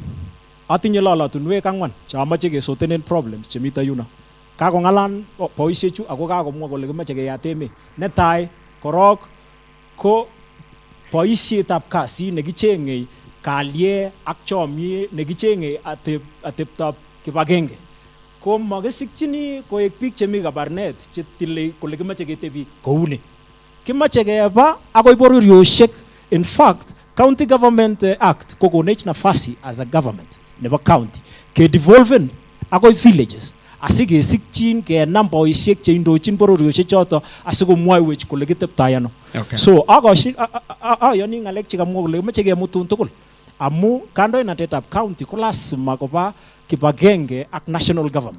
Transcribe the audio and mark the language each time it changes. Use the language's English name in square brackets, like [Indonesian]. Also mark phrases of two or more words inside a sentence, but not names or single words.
[Kalenjin] atinye lolotunwek 4 chamache kesotenen problems chemito yuno kakongalan boisiechu ako kakomwa kole kimache keyat emet netai korok ko boisietab kasi nekichengei kalye ak chomie nekichengei ateptab kibagenge ko makisikchini koek biik chemi Kabarnet chetile kole kimache ketebi kouni kimache keba akoi bororiosiek. In fact [English] County Government Act [Kalenjin] kokonech nafasi [English] as a government [Kalenjin] nebo county ke devolven akoi villages asikesikchin kenam boisiek cheindochin bororiosiek choto asikomwoiwech kole kiteptoi ano. So ayoni ngalek chekamwa kole kimache kemutun tugul amu kandoinatetab county ko lazima koba kibagenge ak [English] national government.